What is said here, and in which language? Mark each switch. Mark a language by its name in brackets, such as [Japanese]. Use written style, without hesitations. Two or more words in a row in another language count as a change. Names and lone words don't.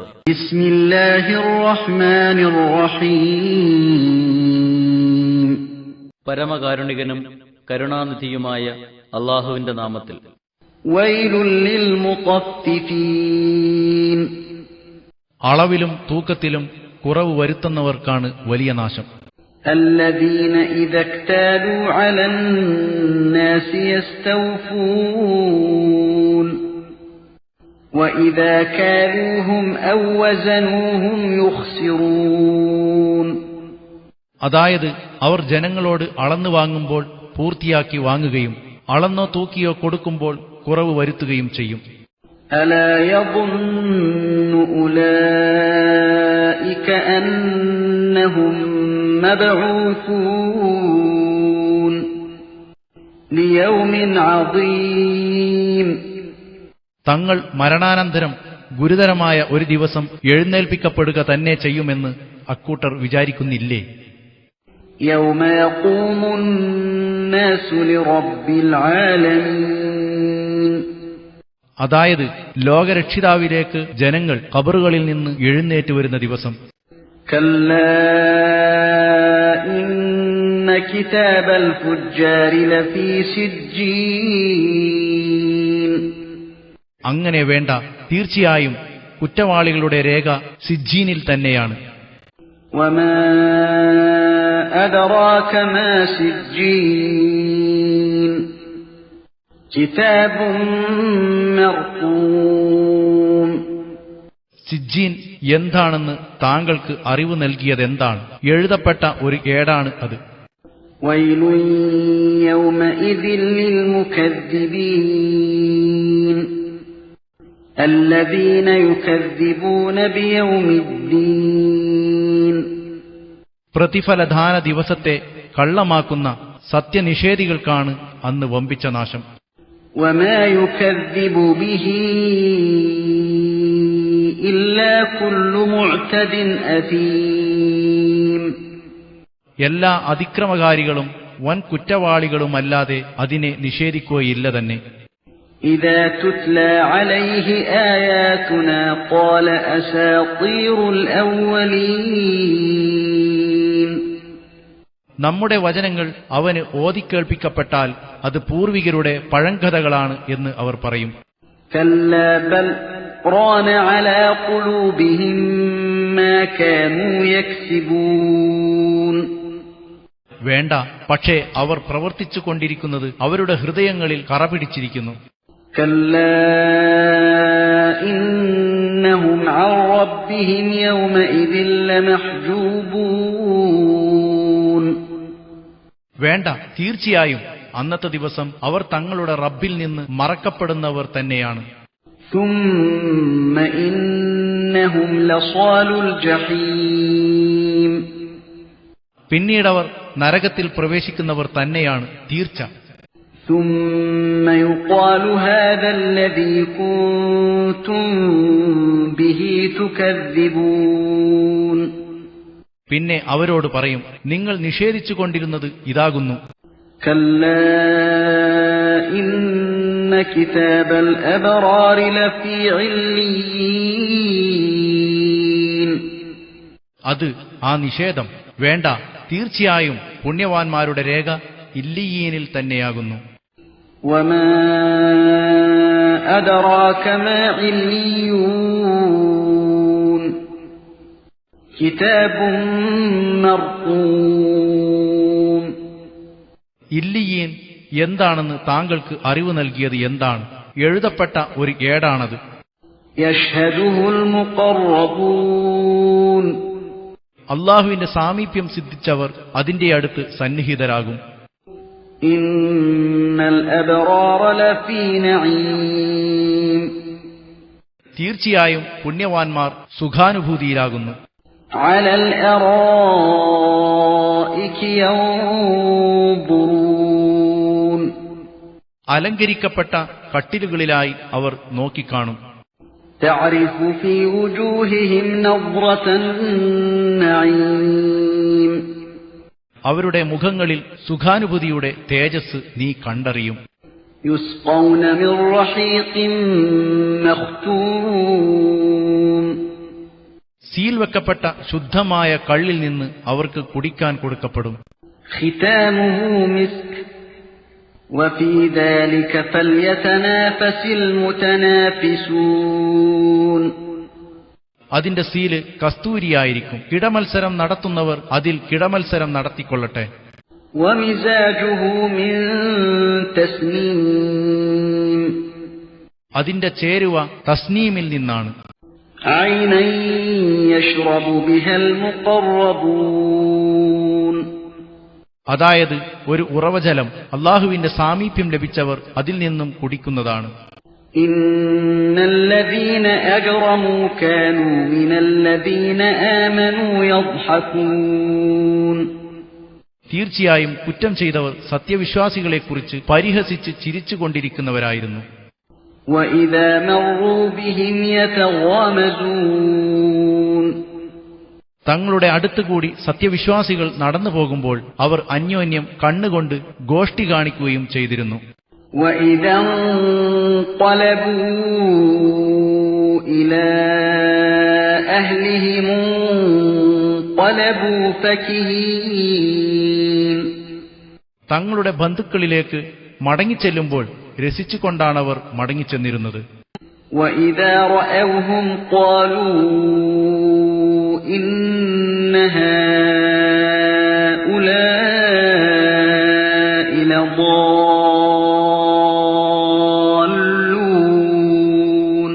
[Arabic] بسم الله الرحمن الرحيم. [Malayalam] പരമകാരുണികനും കരുണാനിധിയുമായ അല്ലാഹുവിന്റെ നാമത്തിൽ. [Arabic] ويل للمطففين. [Malayalam] അളവിലും തൂക്കത്തിലും കുറവ് വരുത്തുന്നവർക്കാണ് വലിയ നാശം. [Arabic] الذين إذا اكتالوا على الناس يستوفون وإذا كالوهم أو وزنوهم يخسرون. [Malayalam] അതായത് അവർ ജനങ്ങളോട് അളന്നു വാങ്ങുമ്പോൾ പൂർത്തിയാക്കി വാങ്ങുകയും അളന്നോ തൂക്കിയോ കൊടുക്കുമ്പോൾ കുറവ് വരുത്തുകയും ചെയ്യും. [Arabic] ألا يظن أولئك أنهم مبعوثون ليوم عظيم. [Malayalam] തങ്ങൾ മരണാനന്തരം ഗുരുതരമായ ഒരു ദിവസം എഴുന്നേൽപ്പിക്കപ്പെടുക തന്നെ ചെയ്യുമെന്ന് അക്കൂട്ടർ വിചാരിക്കുന്നില്ലേ? [Arabic] يوم يقوم الناس لرب العالمين. [Malayalam] അതായത് ലോകരക്ഷിതാവിലേക്ക് ജനങ്ങൾ ഖബറുകളിൽ നിന്ന് എഴുന്നേറ്റ് വരുന്ന ദിവസം. [Arabic] كلا إن كتاب الفجار لفي سجين. [Malayalam] അങ്ങനെ വേണ്ട, തീർച്ചയായും കുറ്റവാളികളുടെ രേഖ സിജ്ജീനിൽ തന്നെയാണ്. [Arabic] وما أدراك ما سجين كتاب مرقوم. [Malayalam] സിജ്ജീൻ എന്താണെന്ന് താങ്കൾക്ക് അറിവ് നൽകിയതെന്താണ്? എഴുതപ്പെട്ട ഒരു ഏടാണ് അത്. [Arabic] ويل يومئذ للمكذبين الذين يكذبون بيوم الدين. [Malayalam] പ്രതിഫലദാന ദിവസത്തെ കള്ളമാക്കുന്ന സത്യനിഷേധികൾക്കാണ് അന്ന് വമ്പിച്ച നാശം. [Arabic] وما يكذب به إلا كل معتد أثيم. [Malayalam] എല്ലാ അതിക്രമകാരികളും വൻ കുറ്റവാളികളുമല്ലാതെ അതിനെ നിഷേധിക്കുകയില്ല തന്നെ. [Arabic] إذا تتلى عليه آياتنا قال أساطير الأولين. [Malayalam] നമ്മുടെ വചനങ്ങൾ അവന് ഓതിക്കേൾപ്പിക്കപ്പെട്ടാൽ അത് പൂർവികരുടെ പഴങ്കഥകളാണ് എന്ന് അവർ പറയും. [Arabic] كلا بل ران على قلوبهم ما كانوا يكسبون. [Malayalam] വേണ്ട, പക്ഷേ അവർ പ്രവർത്തിച്ചു കൊണ്ടിരിക്കുന്നത് അവരുടെ ഹൃദയങ്ങളിൽ കറപിടിച്ചിരിക്കുന്നു. [Arabic] كلا إنهم عن ربهم يومئذ لمحجوبون. [Malayalam] വേണ്ട, തീർച്ചയായും അന്നത്തെ ദിവസം അവർ തങ്ങളുടെ റബ്ബിൽ നിന്ന് മറക്കപ്പെടുന്നവർ തന്നെയാണ്. [Arabic] ثم إنهم لصالو الجحيم. [Malayalam] പിന്നീടവർ നരകത്തിൽ പ്രവേശിക്കുന്നവർ തന്നെയാണ് തീർച്ച. [Arabic] ثم يقال هذا الذي كنتم به تكذبون. [Malayalam] പിന്നെ അവരോട് പറയും, നിങ്ങൾ നിഷേധിച്ചുകൊണ്ടിരുന്നത് ഇതാകുന്നു. [Arabic] كلا إن كتاب الأبرار لفي عليين. [Malayalam] അത് ആ നിഷേധം. വേണ്ട, തീർച്ചയായും പുണ്യവാന്മാരുടെ രേഖ ഇല്ലിയീനിൽ തന്നെയാകുന്നു. [Arabic] وما أدراك ما عليون كتاب مرقوم. [Malayalam] ഇല്ലിയീൻ എന്താണെന്ന് താങ്കൾക്ക് അറിവ് നൽകിയത് എന്താണ്? എഴുതപ്പെട്ട ഒരു ഏടാണത്. [Arabic] يشهده المقربون. [Malayalam] അള്ളാഹുവിന്റെ സാമീപ്യം സിദ്ധിച്ചവർ അതിന്റെ അടുത്ത് സന്നിഹിതരാകും. [Arabic] إن الأبرار لفي نعيم. [Malayalam] തീർച്ചയായും പുണ്യവാന്മാർ സുഖാനുഭൂതിയിലാകുന്നു. [Arabic] على الأرائك ينظرون. [Malayalam] അലങ്കരിക്കപ്പെട്ട കട്ടിലുകളിലായി അവർ നോക്കിക്കാണും. [Arabic] تعرف في وجوههم نظرة النعيم. [Malayalam] അവരുടെ മുഖങ്ങളിൽ സുഖാനുഭൂതിയുടെ തേജസ് നീ കണ്ടറിയും. [Arabic] يسقون من رحيق مختوم [Malayalam] സീൽ വെക്കപ്പെട്ട ശുദ്ധമായ കള്ളിൽ നിന്ന് അവർക്ക് കുടിക്കാൻ കൊടുക്കപ്പെടും. [Arabic] ختامه مسك وفي ذلك فليتنافس المتنافسون [Malayalam] അതിന്റെ സീല് കസ്തൂരിയായിരിക്കും. കിടമത്സരം നടത്തുന്നവർ അതിൽ കിടമത്സരം നടത്തിക്കൊള്ളട്ടെ. [Arabic] ومزاجه من تسنيم [Malayalam] അതിന്റെ ചേരുവ തസ്നീമിൽ നിന്നാണ്. [Arabic] عينا يشرب بها المقربون [Malayalam] അതായത് ഒരു ഉറവജലം അള്ളാഹുവിന്റെ സാമീപ്യം ലഭിച്ചവർ അതിൽ നിന്നും കുടിക്കുന്നതാണ്. [Arabic] إن الذين أجرموا كانوا من الذين آمنوا يضحكون [Malayalam] തീർച്ചയായും കുറ്റം ചെയ്തവർ സത്യവിശ്വാസികളെക്കുറിച്ച് പരിഹസിച്ച് ചിരിച്ചുകൊണ്ടിരിക്കുന്നവരായിരുന്നു. [Arabic] وإذا مروا بهم يتغامزون [Malayalam] തങ്ങളുടെ അടുത്തുകൂടി സത്യവിശ്വാസികൾ നടന്നു പോകുമ്പോൾ അവർ അന്യോന്യം കണ്ണുകൊണ്ട് ഗോഷ്ടി കാണിക്കുകയും ചെയ്തിരുന്നു. [Arabic] وإذا انقلبوا إلى أهلهم انقلبوا فكهين [Malayalam] തങ്ങളുടെ ബന്ധുക്കളിലേക്ക് മടങ്ങിച്ചെല്ലുമ്പോൾ രസിച്ചുകൊണ്ടാണവർ മടങ്ങിച്ചെന്നിരുന്നത്. [Arabic] وإذا رأوهم قالوا إن هؤلاء لضالون